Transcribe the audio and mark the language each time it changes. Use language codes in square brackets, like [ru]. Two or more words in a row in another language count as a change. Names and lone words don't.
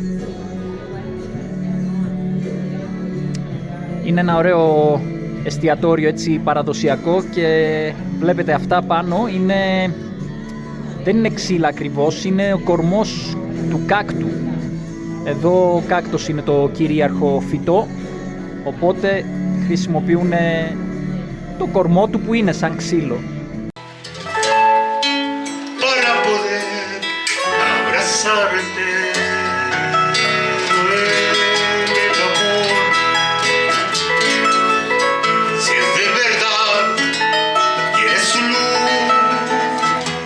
[el] Είναι ένα ωραίο εστιατόριο, έτσι παραδοσιακό, και βλέπετε αυτά πάνω είναι... δεν είναι ξύλα ακριβώς, είναι ο κορμός του κάκτου. Εδώ ο κάκτος είναι το κυρίαρχο φυτό, οπότε χρησιμοποιούν το κορμό του που είναι σαν ξύλο. [es] Para poder abrazarte el amor, si es de verdad quieres su luz,